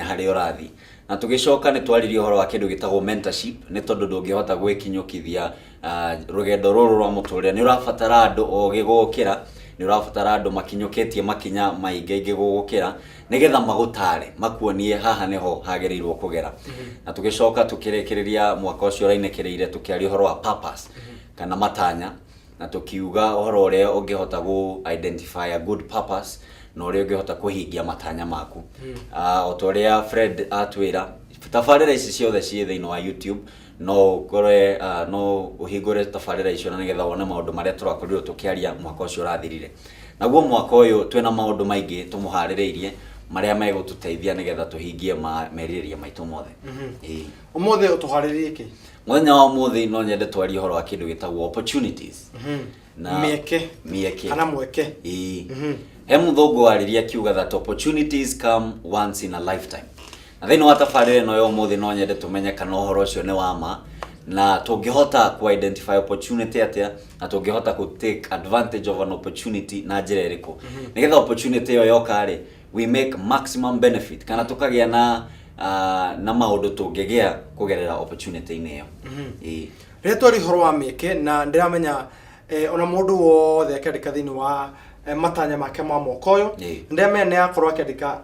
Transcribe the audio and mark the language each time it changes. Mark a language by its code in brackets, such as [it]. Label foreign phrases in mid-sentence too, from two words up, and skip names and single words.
[ki] haria urathie na tugicoka ni twaririo horo wa kindu gitagwo mentorship ni tondu ndungihota gwikinyukithia rugendo ruru rwa muturire ni urafatara andu ogigukira ni urafatara andu makinyuketie makinya maingi gugukira nigetha magutare makuonie haha niho hagereirwo kugera na tugicoka tukirekereria mwaka ucio rainekereire tukiario horo wa purpose kana matanya na tukiuga horo uria ungihota gu [en] identify a good purpose [ki] no uri ungihota kuhingia matanya maku otoria Fred atwira tafarira ici ciothe cie thiini wa YouTube no gore no uhingure tafarira icio na nigetha wone maundu maria turakorirwo tukiaria mwaka ucio rathirire naguo mwaka uyu twina maundu maingi tumuhaririirie maria megututeithia nigetha tuhingie meriria maitu mothe umuthe utuhariririe ki muthenya wa umuthi no nyende twarie horo wa kindu gitagwo opportunities na mieke kana mweke he muthungu wariria kiuga [en] that opportunities come once in a lifetime [ki] na thini wa tafarire no yo umuthi no nyende tumenye kana horo ucio ni wama na tungihota ku [en] identify opportunity [ki] atia na tungihota ku [en] take advantage of an opportunity [ki] na njira iriku nigetha opportunity yo yokari [en] we make maximum benefit [ki] kana tukagia na maundu tungigia kugerera opportunity ine yo retwari horo wa mieke na ndiramenya ona mundu wothe akandika thini wa matanya make ma mwaka uyu ndiramenya ni akorwo akandika